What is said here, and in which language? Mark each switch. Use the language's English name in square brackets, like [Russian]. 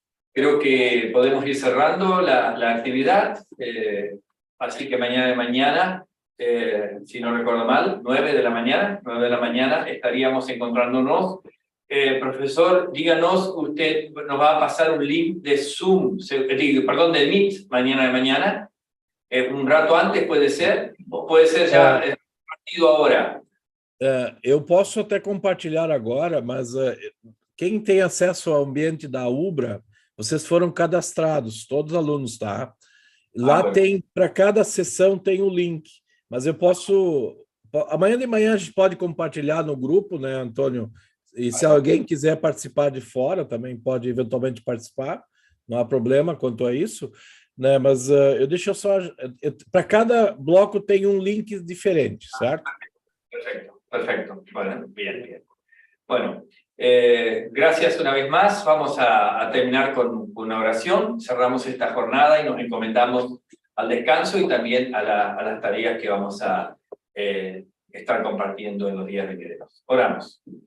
[Spanish] Creo que podemos ir cerrando la actividad, así que mañana, si no recuerdo mal, 9 de la mañana estaríamos encontrándonos. Profesor, díganos, usted nos va a pasar un link de Zoom, perdón, de Meet mañana, un rato antes puede ser, o puede ser ya partido ahora. [Portuguese] Eu posso até compartilhar agora, mas quem tem acesso ao ambiente da UBRA, vocês foram cadastrados, todos os alunos, tá? Lá tem, para cada sessão tem o link, mas eu posso... Amanhã de manhã a gente pode compartilhar no grupo, né, Antônio? E se alguém quiser participar de fora, também pode eventualmente participar, não há problema quanto a isso, né? Mas eu deixo só... Para cada bloco tem um link diferente, certo? [Spanish] Perfecto. Bueno, bien. Bueno, gracias una vez más. Vamos a terminar con una oración. Cerramos esta jornada y nos encomendamos al descanso y también a las tareas que vamos a estar compartiendo en los días venideros. Oramos.